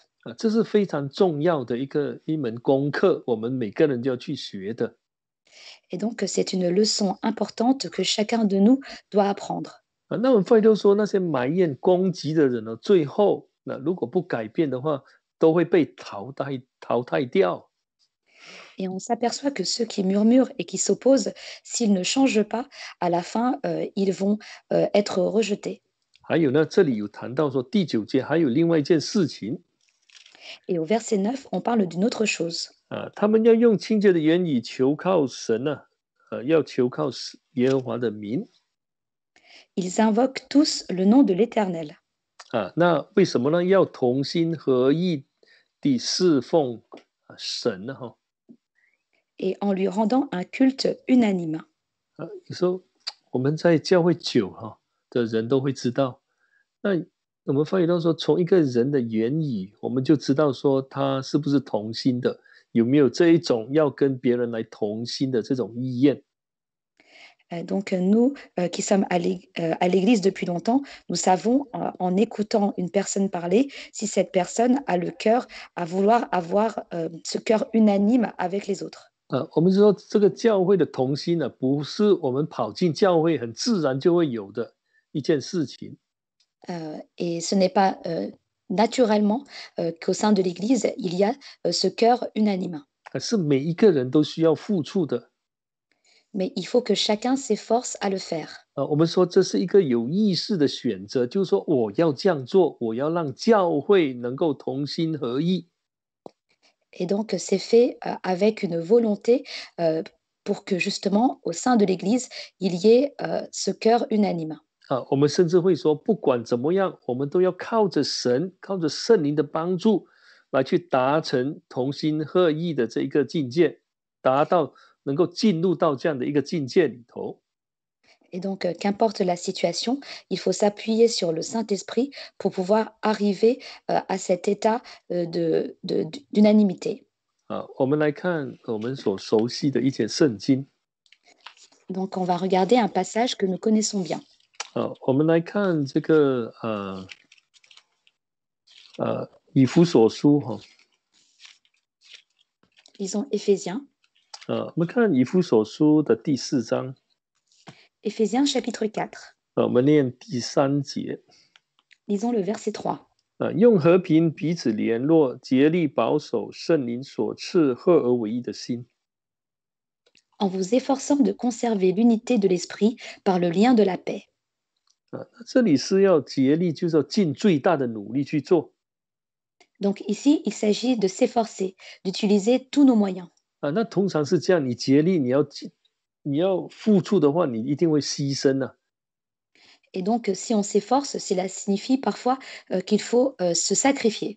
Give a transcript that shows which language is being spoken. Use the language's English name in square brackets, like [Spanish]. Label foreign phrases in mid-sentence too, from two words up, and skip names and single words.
[Chinese] 这是非常重要的一门功课，我们每个人都要去学的。 [French] Et donc, c'est une leçon importante que chacun de nous doit apprendre. [Chinese] 那我们费都说那些埋怨攻击的人呢，最后如果不改变的话，都会被淘汰掉。 [French] Et on s'aperçoit que ceux qui murmurent et qui s'opposent, s'ils ne changent pas, à la fin, ils vont être rejetés. [Chinese] 还有呢，这里有谈到说第9节还有另外一件事情。 [French] Et au verset 9, on parle d'une autre chose. [Chinese] 他们要用清洁的言语求靠神呢，要求靠耶和华的名。 [French] Ils invoquent tous le nom de l'Éternel. [Chinese] 那为什么呢？要同心合意地侍奉神呢？ [French] Et en lui rendant un culte unanime. [Chinese] 有时候我们在教会久的人都会知道，那我们发觉到说，从一个人的言语，我们就知道说他是不是同心的，有没有这一种要跟别人来同心的这种意愿。 [French] Donc nous qui sommes à l'église depuis longtemps, nous savons en écoutant une personne parler si cette personne a le cœur à vouloir avoir ce cœur unanime avec les autres. [Chinese] 我们说这个教会的同心呢，不是我们跑进教会很自然就会有的一件事情。 [French] Et ce n'est pas naturellement qu'au sein de l'église, il y a ce cœur unanime. [Chinese] 是每一个人都需要付出的。 [French] Mais il faut que chacun s'efforce à le faire. [Chinese] 我们说这是一个有意识的选择，就是说我要这样做，我要让教会能够同心合意。 [French] Et donc, c'est fait avec une volonté pour que justement, au sein de l'Église, il y ait ce cœur unanime. [Chinese] 我们甚至会说，不管怎么样，我们都要靠着神，靠着圣灵的帮助，来去达成同心合意的这一个境界，达到能够进入到这样的一个境界里头。 [French] Et donc, qu'importe la situation, il faut s'appuyer sur le Saint-Esprit pour pouvoir arriver à cet état d'unanimité. [Chinese] 我们来看我们所熟悉的一节圣经。 [French] Donc, on va regarder un passage que nous connaissons bien. [Chinese] 我们来看这个以弗所书 [French] Lisons Éphésiens. [Chinese] 我们看以弗所书的第4章。 [French] Éphésiens chapitre 4. [Chinese] 我们念第3节。 [French] Lisons le verset 3. [Chinese] 用和平彼此联络，竭力保守圣灵所赐合而为一的心。 [French] En vous efforçant de conserver l'unité de l'esprit par le lien de la paix. [Chinese] 这里是要竭力，就是要尽最大的努力去做。 [French] Donc ici, il s'agit de s'efforcer, d'utiliser tous nos moyens. [Chinese] 那通常是这样，你竭力，你要付出的话，你一定会牺牲啊。 [French] Et donc, si on s'efforce, cela signifie parfois qu'il faut se sacrifier.